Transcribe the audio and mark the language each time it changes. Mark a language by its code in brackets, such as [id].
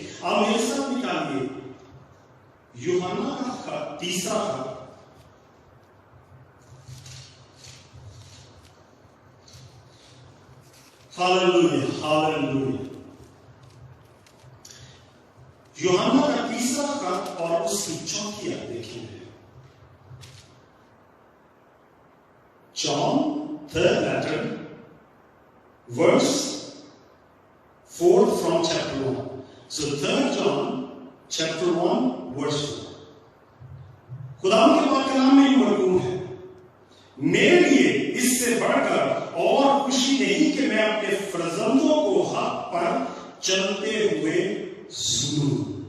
[ur] آپ میرے ساتھ نکالیے یوحنا کا 3 ہاللویا ہاللویا. یوحنا کا 3 اور اس کی 4 آیت دیکھیں گے. [en] John 3rd letter verse 4 from chapter 1. So 3rd John chapter 1 verse 4. [ur] خدا کے پاک کلام میں مرکوم ہے. میرے لیے اس سے بڑھ کر اور خوشی نہیں کہ میں اپنے فرزندوں کو حق پر چلتے ہوئے سنوں.